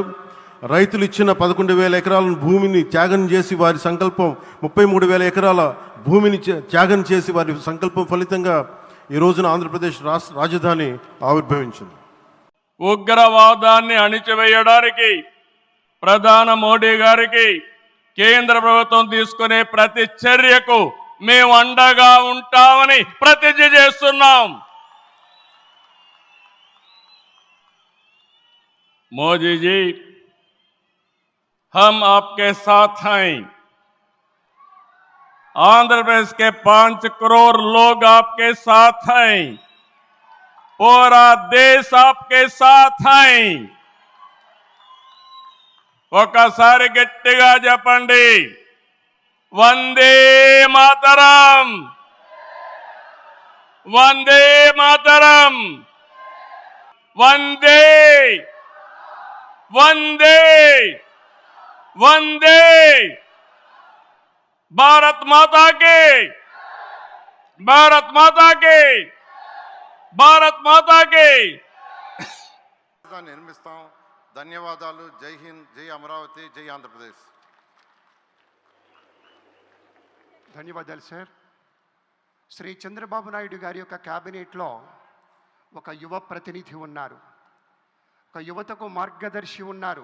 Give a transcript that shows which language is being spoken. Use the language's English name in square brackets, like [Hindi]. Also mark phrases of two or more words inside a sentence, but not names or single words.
[Telugu] రైతులు ఇచ్చిన 11,000 ఎకరాల భూమిని త్యాగం చేసి వారి సంకల్పం 33,000 ఎకరాల భూమిని త్యాగం చేసి వారి సంకల్పం ఫలితంగా ఈ రోజున ఆంధ్రప్రదేశ్ రాజధాని ఆవిర్భవించింది. ఉగ్రవాదాన్ని అణిచివేయడానికి ప్రధాని మోడీ గారికి కేంద్ర ప్రభుత్వం తీసుకునే ప్రతి చర్యకు మేము అండగా ఉంటామని ప్రతిజ్ఞ చేస్తున్నాం. [Hindi] मोदी जी, हम आपके साथ हैं. आंध्र प्रदेश के 5 करोड़ लोग आपके साथ हैं. पूरा देश आपके साथ हैं. [Telugu] ఒకసారి గట్టిగా చెప్పండి, [Sanskrit] వందే మాతరం. వందే మాతరం వందే వందే వందే [Hindi] भारत माता की भारत माता की भारत माता की [Telugu] నిర్మిస్తాం. ధన్యవాదాలు. [Hindi] जय हिन्द, [Telugu] జై అమరావతి, జై ఆంధ్రప్రదేశ్. ధన్యవాదాలు సార్. శ్రీ చంద్రబాబు నాయుడు గారి యొక్క క్యాబినెట్లో ఒక యువ ప్రతినిధి ఉన్నారు, ఒక యువతకు మార్గదర్శి ఉన్నారు.